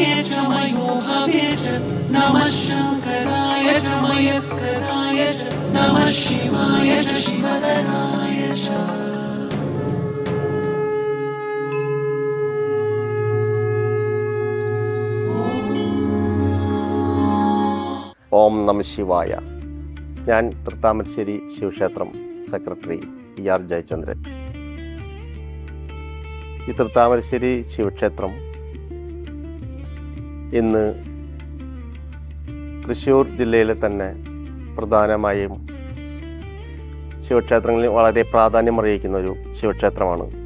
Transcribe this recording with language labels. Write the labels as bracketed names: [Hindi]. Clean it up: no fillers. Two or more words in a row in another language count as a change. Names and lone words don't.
[Sanskrit] च मयोभवे च नमः शङ्कराय च मयस्कराय च नमः शिवाय च शिवतराय च. ഓം നമഃ ശിവായ. [Malayalam] ഞാൻ തൃത്താമരശ്ശേരി ശിവക്ഷേത്രം സെക്രട്ടറി PR ജയചന്ദ്രൻ. ഈ തൃത്താമരശ്ശേരി ശിവക്ഷേത്രം ഇന്ന് തൃശ്ശൂർ ജില്ലയിലെ തന്നെ പ്രധാനമായും ശിവക്ഷേത്രങ്ങളിൽ വളരെ പ്രാധാന്യമറിയിക്കുന്ന ഒരു ശിവക്ഷേത്രമാണ്.